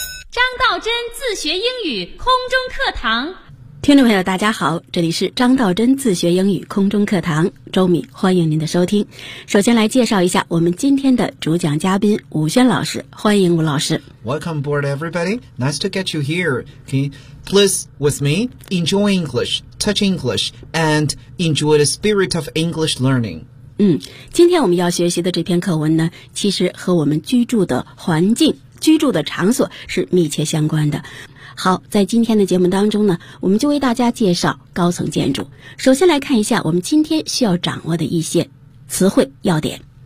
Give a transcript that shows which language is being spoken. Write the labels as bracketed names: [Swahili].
[Chinese] 张道真自学英语空中课堂。听众朋友大家好，这里是张道真自学英语空中课堂，周米欢迎您的收听。首先来介绍一下我们今天的主讲嘉宾吴轩老师，欢迎吴老师。 [English] Welcome aboard everybody, nice to get you here. Can you please with me enjoy English, touch English, and enjoy the spirit of English learning. [Chinese] 今天我们要学习的这篇课文呢，其实和我们居住的环境、居住的场所是密切相关的。好，在今天的节目当中呢，我们就为大家介绍高层建筑。首先来看一下我们今天需要掌握的一些词汇要点。